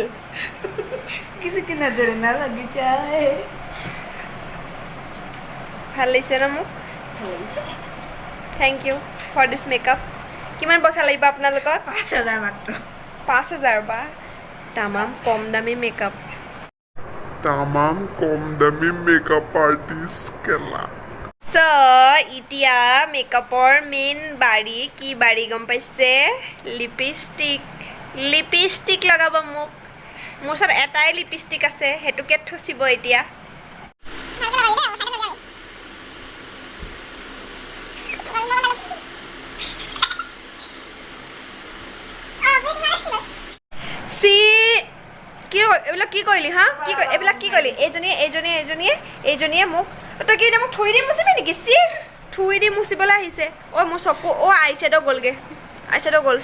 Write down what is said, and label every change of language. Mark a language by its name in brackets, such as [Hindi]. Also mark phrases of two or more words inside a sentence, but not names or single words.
[Hindi] किसी की नजर ना लगी चाहे [Assamese] ভাল লাগিছে ন মোক [English] thank you for this makeup [Assamese] কিমান পইচা লাগিব আপোনালোকক 5,000 মাত্ৰ 5,000 বা তামাম কম দামী মেকআপ তামাম কম দামী [English] makeup artist [Assamese] কেলা চ' এতিয়া মেকআপৰ মেইন বাৰী কি বাৰী গম পাইছে লিপষ্টিক লগাব মোক মোৰ ওচৰত এটাই লিপষ্টিক আছে সেইটোকে থচিব এতিয়া চি কি এইবিলাক কি কৰিলি হা কি এইবিলাক কি কৰিলি এইজনীয়ে মোক তই কি এতিয়া মোক থৈ দি মুচিবি নেকি চি থৈ দি মুচিবলৈ আহিছে অ' মোৰ চকু অ' আইশ্বেড' গ'লগৈ আইশ্বেড' গ'ল